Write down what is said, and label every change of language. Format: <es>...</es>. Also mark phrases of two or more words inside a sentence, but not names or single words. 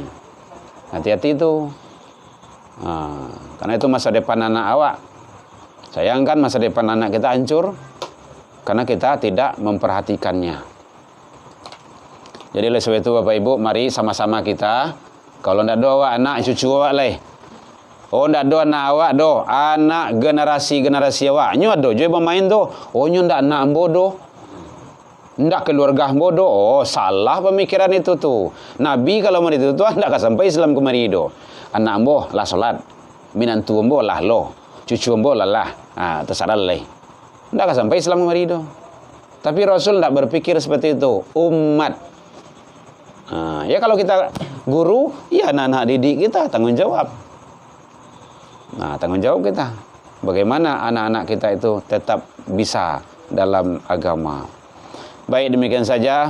<id>Hati-hati itu. Karena itu masa depan anak awak. Sayangkan masa depan anak kita hancur karena kita tidak memperhatikannya. Jadi oleh sebab itu Bapak Ibu, mari sama-sama kita,</id> <min>kalau ndak do awak anak cucu awak leh. Oh ndak do anak awak do, anak generasi awak. Nyo do, joy bermain do. Oh nyo ndak anak bodoh. Ndak keluarga bodoh. Oh salah pemikiran itu tuh. Nabi kalau mau itu tuh ndak akan sampai Islam kemari do. Anak ambo lah salat, minantu ambo lah lo, cucu ambo lah. Terserah leh. Ndak akan sampai Islam kemari do.</min> <id>Tapi Rasul ndak berpikir seperti itu. Umat. Ya kalau kita guru, ya anak-anak didik kita tanggung jawab. Tanggung jawab kita. Bagaimana anak-anak kita itu tetap bisa dalam agama. Baik, demikian saja.</id>